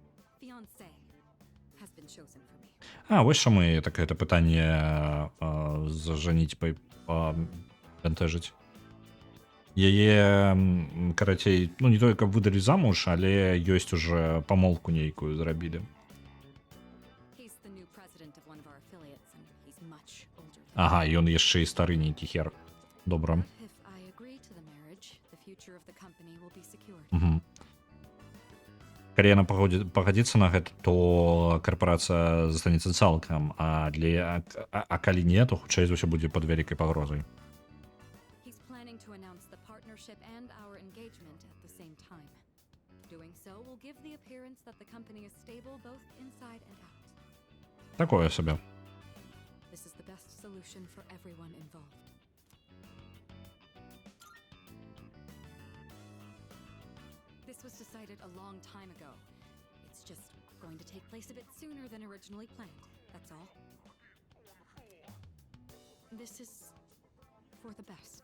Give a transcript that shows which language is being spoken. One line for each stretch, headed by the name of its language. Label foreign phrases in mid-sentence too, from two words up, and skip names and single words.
English: Fiancé has been chosen for me.
Belarusian: Вось чаму я так гэта пытанне зажаніць бянтэжыць. Яе, карацей, ну не тое, каб выдалі замуж, але ёсць уже памолку нейкую зрабілі.
English: He's the new president of one of our affiliates, and he's much older than
Belarusian: Ага, і ён яшчэ і стары нейкі хер. Добра.
English: If I agree to the marriage, the future of the company will be secured. Угу.
Belarusian: Калі яна пагадзіцца на гэта, то карпорацыя застанецца цалкам, а калі не, то хутчэй за ўсё будзе пад вялікай пагрозай.
English: He's planning to announce the partnership and our engagement at the same time. Doing so will give the appearance that the company is stable both inside and out.
Belarusian: Такое сабе.
English: This is the best solution for everyone involved. This was decided a long time ago. It's just going to take place a bit sooner than originally planned. That's all. This is for the best.